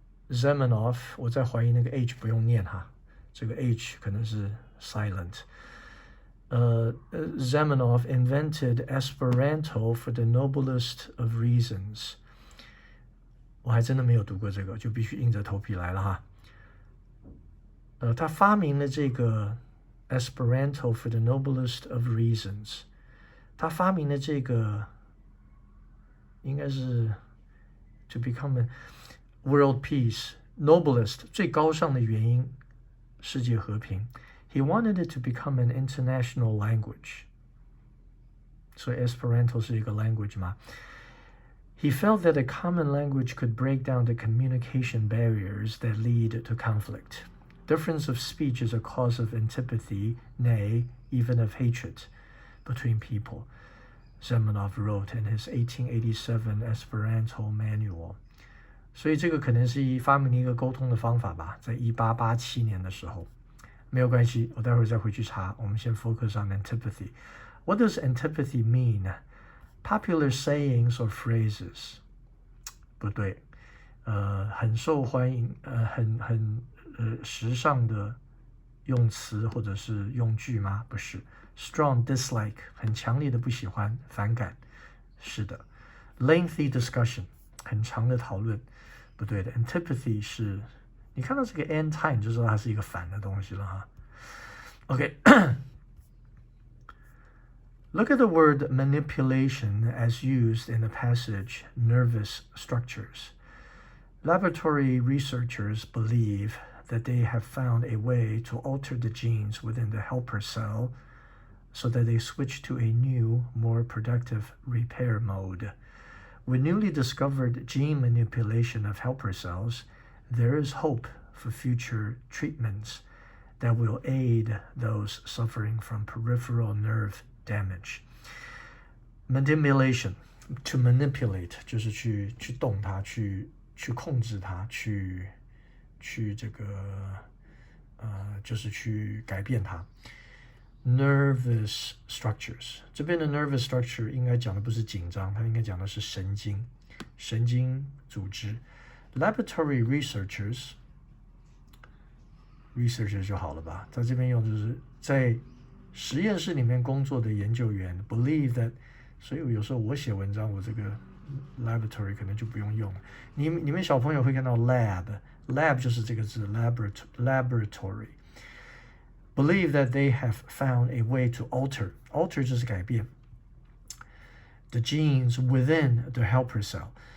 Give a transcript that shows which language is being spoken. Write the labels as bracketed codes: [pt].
[zh] Level-測驗準備與英文閱讀練習我在懷疑那個 H 不用念哈，這個 H 可能是 silent。 [en] Zamenhof invented Esperanto for the noblest of reasons。 [zh] 我还真的没有读过这个，就必须硬着头皮来了哈。他发明了这个 [en] Esperanto for the noblest of reasons。 [zh] 他发明了这个，应该是 [en] to become a world peace, [zh] noblest 最高尚的原因，世界和平。 [en] He wanted it to become an international language. [zh] 所以 Esperanto 是一个 language 嘛。 [en] He felt that a common language could break down the communication barriers that lead to conflict. Difference of speech is a cause of antipathy, nay, even of hatred between people, Zamenhof wrote in his 1887 Esperanto Manual. [zh] 所以这个可能是发明了一个沟通的方法吧，在1887年的时候。没有关系，我待会儿再回去查。我们先 [en] focus on antipathy. What does antipathy mean? Popular sayings or phrases? [zh] 不对，很受欢迎，很时尚的用词或者是用句吗？不是。 [en] Strong dislike [zh] 很强烈的不喜欢，反感。是的。 [en] Lengthy discussion [zh] 很长的讨论，不对的。 Antipathy 是。你看到这个 anti 你就知道它是一个反的东西了哈。 [en] OK， Look at the word manipulation as used in the passage nervous structures. Laboratory researchers believe that they have found a way to alter the genes within the helper cell so that they switch to a new, more productive repair mode. With newly discovered gene manipulation of helper cells, there is hope for future treatments that will aid those suffering from peripheral nerve damage. [zh] Manipulation, [en] to manipulate [zh] 就是去动它，去控制它，去这个就是去改变它。 [en] Nervous structures [zh] 这边的 [en] nervous structure [zh] 应该讲的不是紧张，它应该讲的是神经组织。 [en] Laboratory researchers [zh] 就好了吧，在这边用就是在实验室里面工作的研究员 [en] believe that， [zh] 所以有时候我写文章，我这个 laboratory 可能就不用用了。你们小朋友会看到 lab 就是这个字 laboratory。 [en] Believe that they have found a way to alter [zh] 就是改变 [en] the genes within the helper cell。